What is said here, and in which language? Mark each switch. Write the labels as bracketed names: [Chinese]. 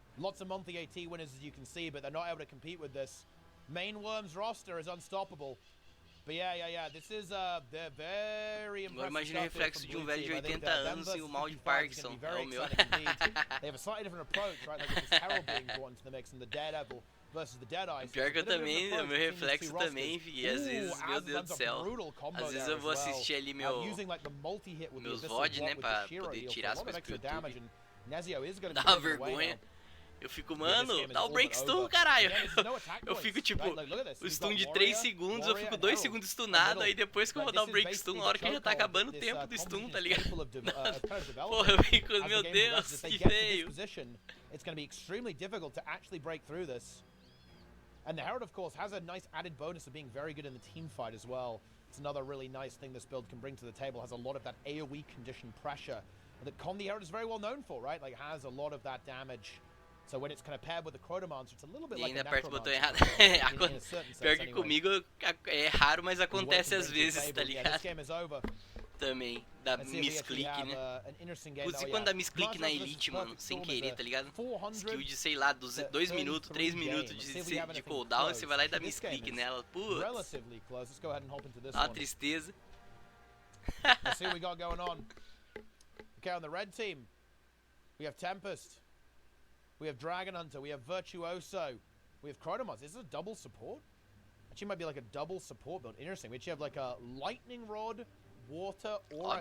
[English] Lots of monthly AT winners, as you can see, but they're not able to compete with this. Main Worms roster is unstoppable. But yeah, this is they're very impressive. [Portuguese] Agora imagina o reflexo de velho de 80 anos e o mal de Parkinson. É o meu. [English] They have a slightly different approach, right? Like this Herald being brought into the mix and the Daredevil versus the Deadeye. [Portuguese] Pior que eu também, o meu reflexo também, fi, às vezes, meu Deus do céu. Às vezes eu vou assistir ali meus VOD, né, pra poder tirar as coisas pro YouTube. Dá uma vergonha. Eu fico, mano, dá o break stun, caralho. Eu fico tipo, o stun de 3 segundos, eu fico 2 segundos stunado, aí depois que eu vou dar o break stun, na hora que já tá acabando o tempo do stun, tá ligado? Porra, eu fico, meu Deus, que feio. [English] It's going to be extremely difficult to actually break through this. And the Herald, of course, has a nice added bonus of being very good in the team fight as well. It's another really nice thing this build can bring to the table. Has a lot of that AoE condition pressure that the Herald is very well known for, right? Like, has a lot of that damage. So when it's kind of paired with the Chronomancer, it's a little bit like a [Portuguese] aperta o botão errado. Pior que comigo é raro, mas acontece às vezes, tá ligado? Também, dá misclick, né? Inclusive quando dá misclick na Elite, mano, sem querer, tá ligado? Skill de, sei lá, 2 minutos, 3 minutos de cooldown, você vai lá e dá misclick nela. Putz, dá uma tristeza. [English] Let's see what we got going on. Okay, on the red team, we have Tempest. We have Dragon Hunter, we have Virtuoso, we have Chronomons. Is this a double support? Actually, it might be like a double support build. Interesting. We actually have like a Lightning Rod, Water, or a